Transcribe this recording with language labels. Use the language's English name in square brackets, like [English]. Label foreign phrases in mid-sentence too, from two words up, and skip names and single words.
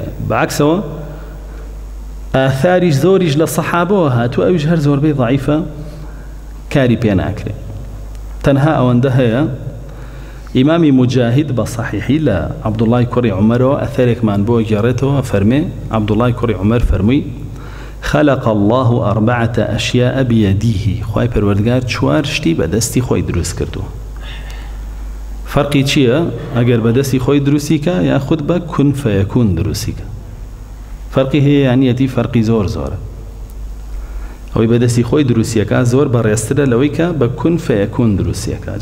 [Central Kurdish] بەعکسەوە ئاثاریش زۆریش لە سەحابەوە هاتووە، ئەویش هەر زۆربەی ضعیفە، کاری پێ ناکرێ. تەنها ئەوەندە هەیە ئیمامی مجاهید بە صحیحی لە عەبدوڵای کوڕی عومەرەوە ئەثەرێکمان بۆ گێڕێتەوە، فەرمێ عەبدوڵای کوڕی عومەر فەرمووی [Arabic] خلق الله 4 أشياء بيده، [Central Kurdish] خوای پەروەردگار 4 شتی بەدەستی خۆی دروست کردووە. فەرقی چییە؟ ئەگەر بەدەستی خۆی دروستی کە یاخود بە [Arabic] کون فەیەکون [Central Kurdish] دروستی کە. فەرقی هەیە یانیەتی فەرقی زۆر زۆرە. ئەوەی بەدەستی خۆی دروستیەکە زۆر بەڕێزترە لەوەی کە بە [Arabic] کون فەیەکون [Central Kurdish] دروستیەکە.